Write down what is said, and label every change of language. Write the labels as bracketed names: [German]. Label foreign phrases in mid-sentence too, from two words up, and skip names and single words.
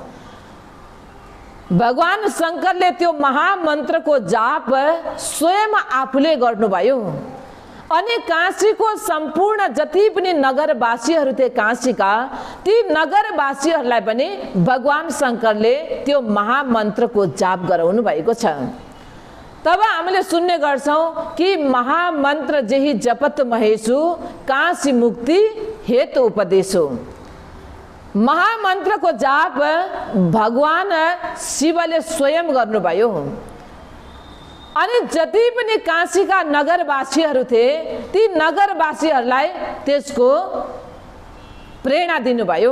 [Nepali] भगवान शंकरले त्यो महामन्त्रको जाप स्वयं आफूले गर्नुभयो अनि काशीको सम्पूर्ण जति पनि नगरवासीहरू थिए काशीका, ती नगरवासीहरूलाई पनि भगवान शङ्करले त्यो महामन्त्रको जाप गराउनु भएको छ। तब हामीले सुन्ने गर्छौं कि [Awadhi] महामन्त्र जेहि जपत महेशु काशी मुक्ति हेतु उपदेशो। [Nepali] महामन्त्रको जाप भगवान शिवले स्वयं गर्नुभयो। अनि जति पनि काशीका नगरवासीहरू थिए ती नगरवासीहरूलाई त्यसको प्रेरणा दिनुभयो।